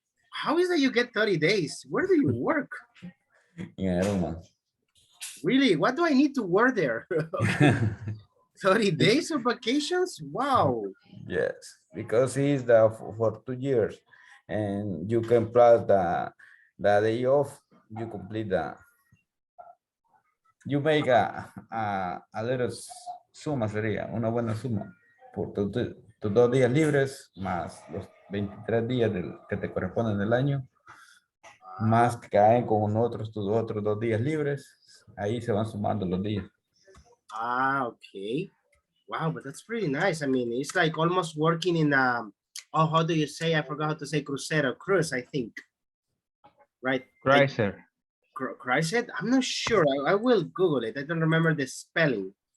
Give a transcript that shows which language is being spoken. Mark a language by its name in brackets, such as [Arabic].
[English] How is that you get 30 days? Where do you work? In Aroma. Really? What do I need to work there? 30 days of vacations? Wow. Yes, because it's the for 2 years, and you can plus the day off. You complete you make a little [Spanish] suma, sería una buena suma por tus 2 días libres más los 23 días que te corresponden en el año, más que caen con tus otros 2 días libres. Ahí se van sumando los días. [English] Okay. Wow, but that's pretty nice. I mean, it's like almost working in oh, how do you say? I forgot how to say crucero, cruise, I think. Right? Like, Chrysler. cruise? I'm not sure. I will Google it. I don't remember the spelling.